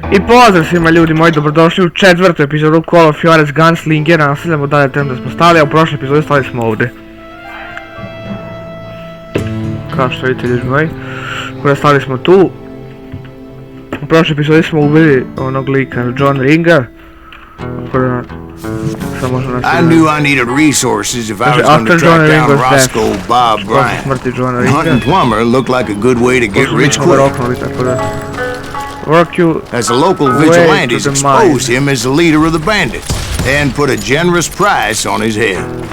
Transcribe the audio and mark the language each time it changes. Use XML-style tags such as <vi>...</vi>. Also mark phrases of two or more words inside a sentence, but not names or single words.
<bs>I pozdrav svima ljudi moji, dobrodošli u 4. epizodu Call of Juarez Gunslingera. Nastavljamo dalje tem da smo stali, a u prošloj epizodi stali smo ovdje. Kao što vidite ljudi moji, stali smo tu. U prošloj epizodi smo ubili onog lika, John Ringa.</bs> <en>I knew I needed resources if I was going to track down Roscoe Bob Bryant. Hunting plumber looked like a good way to get rich quick. As the local vigilantes exposed him as the leader of the bandits and put a generous price on his head.</en>